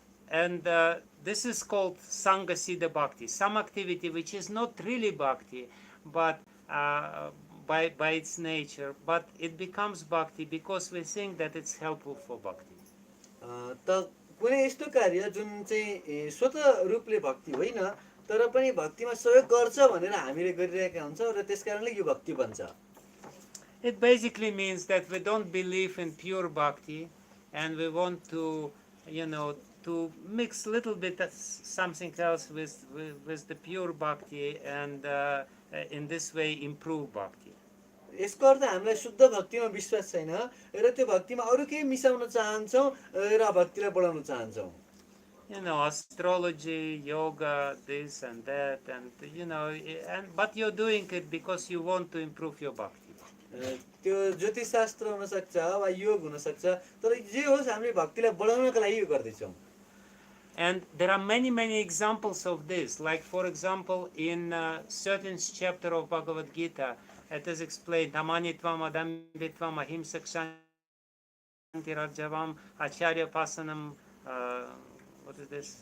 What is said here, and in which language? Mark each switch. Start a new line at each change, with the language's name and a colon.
English: And this is called Sangha Siddha Bhakti, some activity which is not really bhakti, but by its nature, but it becomes bhakti because we think that it's helpful for bhakti.
Nepali: त कुनै यस्तो कार्य जुन चाहिँ स्वतः रूपले भक्ति होइन तर पनि भक्तिमा सहयोग गर्छ भनेर हामीले गरिरहेका हुन्छौँ र त्यसकारणले यो भक्ति बन्छ।
English: It basically means that we don't believe in pure bhakti, and we want to to mix little bit of something else with the pure bhakti, and in this way improve bhakti.
Nepali: यसको अर्थ हामीलाई शुद्ध भक्तिमा विश्वास छैन र त्यो भक्तिमा अरू केही मिसाउन चाहन्छौँ र भक्तिलाई बढाउन चाहन्छौँ।
English: Astrology, yoga, this and that, and but you're doing it because you want to improve your bhakti.
Nepali: त्यो ज्योतिष शास्त्र हुन सक्छ वा योग हुन सक्छ, तर जे होस् हामीले भक्तिलाई बढाउनका लागि यो गर्दैछौँ।
English: And there are many, many examples of this. Like, for example, in certain chapter of Bhagavad Gita, it is explained,
Sanskrit: Amanitvam, Adambitvam, Ahimsak Shantirajyavam, Acharya Pasanam,
English: what is this?